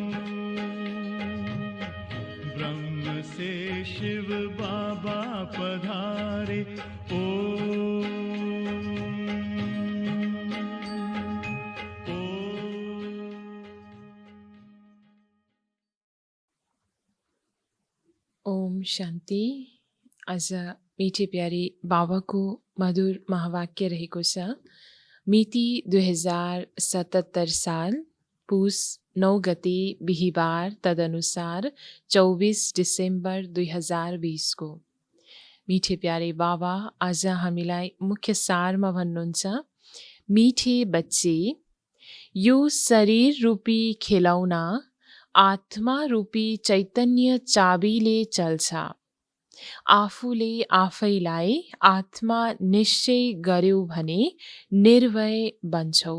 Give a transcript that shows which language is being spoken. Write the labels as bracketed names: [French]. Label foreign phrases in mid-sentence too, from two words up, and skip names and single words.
[Hindi] ब्रह्म से शिव बाबा पधारे, ओम ओम। ओम शांति। [Nepali] आज [Hindi] मीठे प्यारे [Nepali] बाबाको मधुर महावाक्य रहेको छ। मिति 2077 साल पुस 9 गते बिहिबार, तदनुसार 24 डिसेम्बर 2020 को। [Hindi] मीठे प्यारे [Nepali] बाबा आज हामीलाई मुख्य सारमा भन्नुहुन्छ, [Hindi] मीठे बच्चे, [Nepali] यो शरीर रूपी खेलौना आत्मा रूपी चैतन्य चाबीले चल्छ। आफूले आफैलाई आत्मा निश्चय गर्यो भने निर्भय बन्छौ।